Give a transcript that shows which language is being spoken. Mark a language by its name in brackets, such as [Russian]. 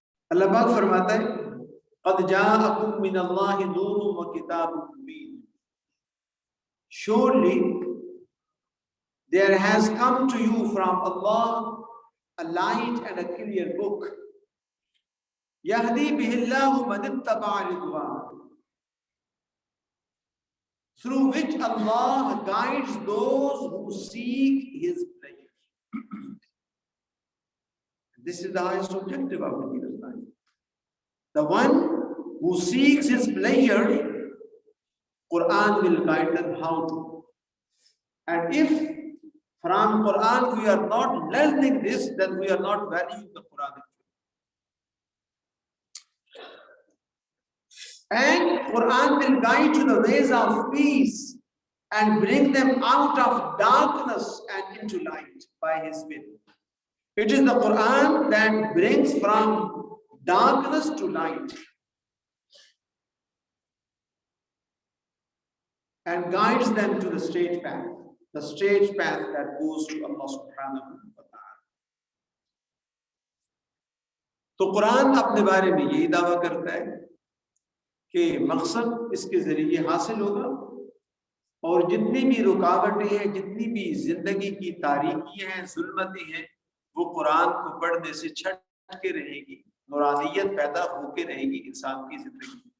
[Urdu] اللہ پاک فرماتا ہے [Arabic] قد جاءکم من اللہ نور وکتاب مبین، [English] surely there has come to you from Allah a light and a clear book [Arabic] يهدي به الله من اتبع رضوانه، [English] through which Allah guides those who seek His pleasure. This is the highest objective of the believer's life. The one who seeks His pleasure, Quran will guide them how to. And if from Quran we are not learning this, then we are not valuing the Quran. And Quran will guide to the ways of peace and bring them out of darkness and into light by His will. It is the Quran that brings from darkness to light and guides them to the straight path that goes to Allah subhanahu wa ta'ala. [Urdu] تو قرآن اپنے بارے میں یہی دعویٰ کرتا ہے کہ مقصد اس کے ذریعے حاصل ہوگا، اور جتنی بھی رکاوٹیں ہیں، جتنی بھی زندگی کی تاریکیاں ہیں، ظلمتیں ہیں، وہ قرآن کو پڑھنے سے چھٹ کے رہے گی، نورانیت پیدا ہو کے رہے گی انسان کی زندگی۔